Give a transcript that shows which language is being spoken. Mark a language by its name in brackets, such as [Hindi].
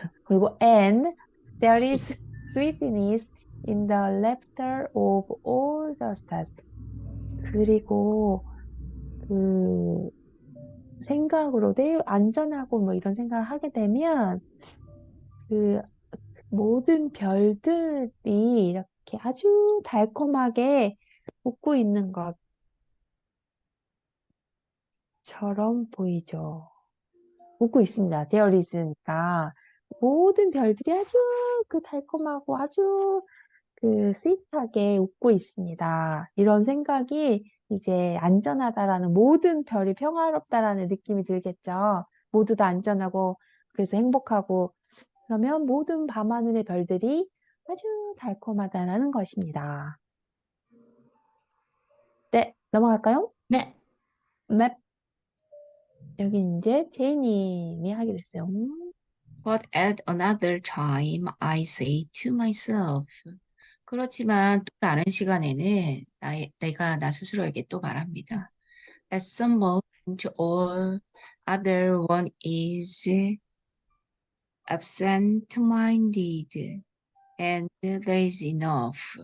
[Korean] 그리고 [English] and there is sweetness in the laughter of all the stars. [Korean] 그리고 그 생각으로 내 안전하고 뭐 이런 생각을 하게 되면 그 모든 별들이 이렇게 아주 달콤하게 웃고 있는 것처럼 보이죠. 웃고 있습니다. There is니까 모든 별들이 아주 그 달콤하고 아주 그 스윗하게 웃고 있습니다. 이런 생각이 이제 안전하다라는 모든 별이 평화롭다라는 느낌이 들겠죠. 모두 다 안전하고 그래서 행복하고 그러면 모든 밤하늘의 별들이 아주 달콤하다라는 것입니다. 네, 넘어갈까요? 네. 맵. 여기 이제 제이님이 하게 됐어요. [English] But at another time, I say to myself. [Korean] 그렇지만 또 다른 시간에는 내가 나 스스로에게 또 말합니다. [English] At some moment, all other one is absent-minded, and there is enough.